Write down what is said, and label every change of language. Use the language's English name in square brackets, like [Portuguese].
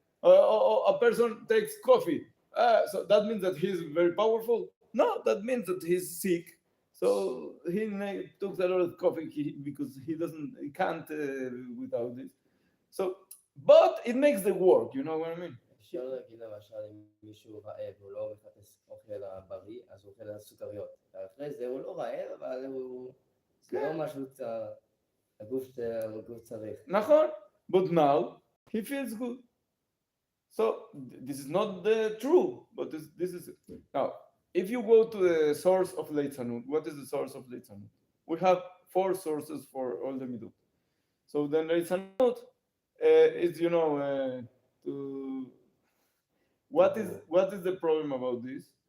[English] A person takes coffee, so that means that he's very powerful. No, that means that he's sick. So took a lot of coffee because he can't without this. So, but it makes the work. You know what I mean? [Hebrew] אפשר להגיד למשל אם מישהו רעב, הוא לא מחפש אוכל בריא, אז הוא אוכל סוכריות. ואחרי זה הוא לא רעב, אבל זה לא משהו הגוף צריך. נכון, [English] but now he feels good. So this is not the true, but this is now. If you go to the source of Leitzanut, what is the source of Leitzanut? We have four sources for all the midot. So then Leitzanut is to what is the problem about this?